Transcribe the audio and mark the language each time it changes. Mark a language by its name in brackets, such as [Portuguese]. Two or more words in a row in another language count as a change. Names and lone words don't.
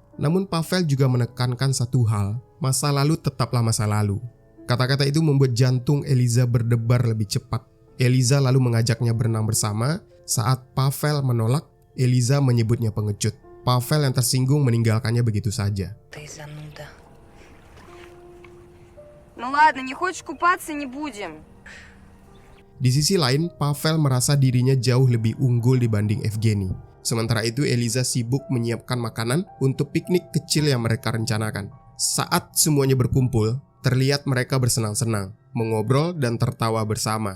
[Indonesian] Namun Pavel juga menekankan satu hal, masa lalu tetaplah masa lalu. Kata-kata itu membuat jantung Eliza berdebar lebih cepat. Eliza lalu mengajaknya berenang bersama. Saat Pavel menolak, Eliza menyebutnya pengecut. Pavel yang tersinggung meninggalkannya begitu saja. [Russian] Ты зануда. Ну ладно, не хочешь купаться, не будем. [Indonesian] Di sisi lain, Pavel merasa dirinya jauh lebih unggul dibanding Evgeny. Sementara itu, Eliza sibuk menyiapkan makanan untuk piknik kecil yang mereka rencanakan. Saat semuanya berkumpul, terlihat mereka bersenang-senang, mengobrol dan tertawa bersama.